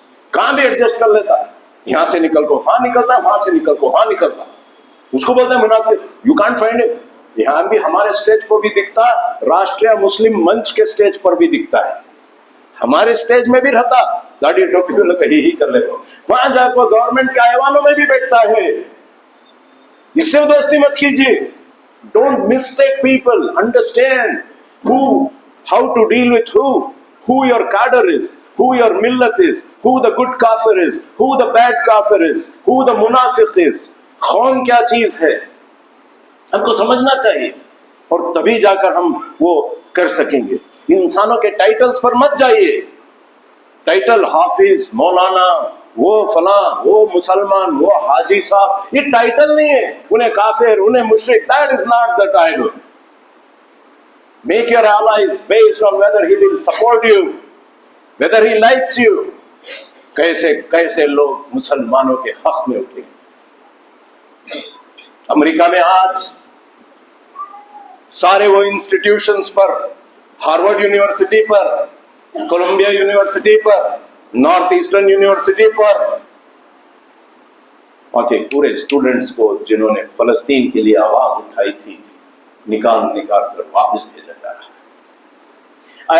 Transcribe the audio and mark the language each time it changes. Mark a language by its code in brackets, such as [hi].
[ur] کہاں بھی ایڈجسٹ کر لیتا ہے، یہاں سے نکل کو وہاں نکلتا ہے، وہاں سے نکل کو وہاں نکلتا ہے، اس کو بولتے ہیں منافق۔ [en] You can't find it. [ur] یہاں بھی ہمارے اسٹیج پر بھی دکھتا، راشٹریہ مسلم منچ کے اسٹیج پر بھی دکھتا ہے، ہمارے اسٹیج میں بھی رہتا، داڑھی ٹوپی لوگ ہی کر لیتے، وہاں جا کو گورنمنٹ کے ایوانوں میں بھی بیٹھتا ہے۔ اس سے دوستی مت کیجیے۔ [en] Don't mistake people. Understand how to deal with who. who your cadre is, who your millat is, who the good kafir is, who the bad kafir is, who the munafiq is. [ur] قوم کیا چیز ہے ہم کو سمجھنا چاہیے اور تبھی جا کر ہم وہ کر سکیں گے. انسانوں کے ٹائٹلز پر مت جائیے. ٹائٹل حافظ، مولانا، وہ فلاں، وہ مسلمان، وہ حاجی صاحب، یہ ٹائٹل نہیں ہے. انہیں کافر، انہیں مشرک، [en] that is not the title. Make your allies based on whether he will support you, whether he likes you. [ur] کیسے کیسے لوگ مسلمانوں کے حق میں اٹھے. امریکہ میں آج سارے وہ انسٹیٹیوشنز پر، ہارورڈ یونیورسٹی پر، کولمبیا یونیورسٹی پر، نارتھ ایسٹرن یونیورسٹی پر، وہاں کے پورے اسٹوڈنٹس کو جنہوں نے فلسطین کے لیے آواز اٹھائی تھی نکال کر واپس بھیجا جا رہا ہے.